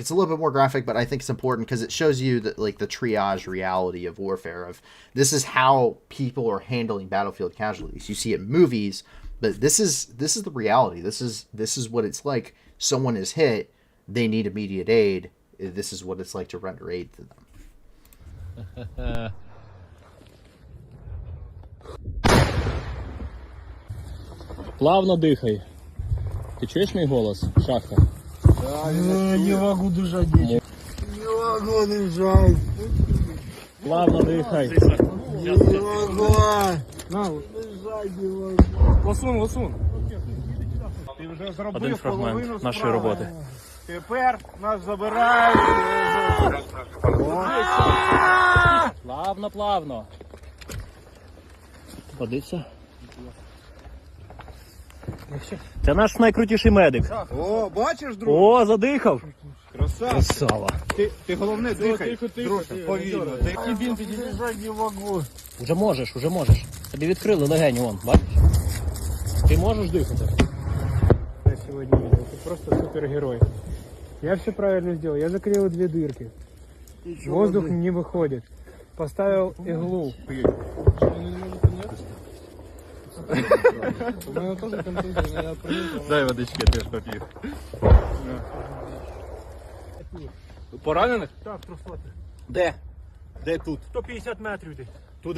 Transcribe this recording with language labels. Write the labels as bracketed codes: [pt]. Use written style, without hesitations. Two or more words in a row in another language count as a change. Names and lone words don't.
[en] It's a little bit more graphic, but I think it's important because it shows you that, like, the triage reality of warfare. Of this is how people are handling battlefield casualties. You see it in movies, but this is the reality. This is what it's like. Someone is hit. They need immediate aid. This is what it's like to render aid to them. [uk] Плавно дихай. Ти чуєш мій голос, Шахта? [ru] Не могу дышать. Не могу дышать. [uk] Плавно дихай. [ru] Не могу. Дышать не могу. [uk] Ласун. Ти вже зробив Один фрагмент половину нашої справи. роботи. Тепер нас забирають. Плавно. Подивися. Це наш найкрутіший медик. О, бачиш, друг? О, задихав. Красава. Ти головне дихай. Друже, повільно. [ru] Дышать не могу. [uk] Уже можеш. Тобі відкрили легені, вон, бачиш? Ти можеш дихати. [ru] Я сегодня видел. Ты просто супергерой. Я все правильно сделал. Я закрыл 2 дырки. Воздух не выходит. Поставил иглу. [uk] Дай водички, я теж поп'ю. Поранених? Так, 300. Де? Де тут? 150 метрів десь. Туди?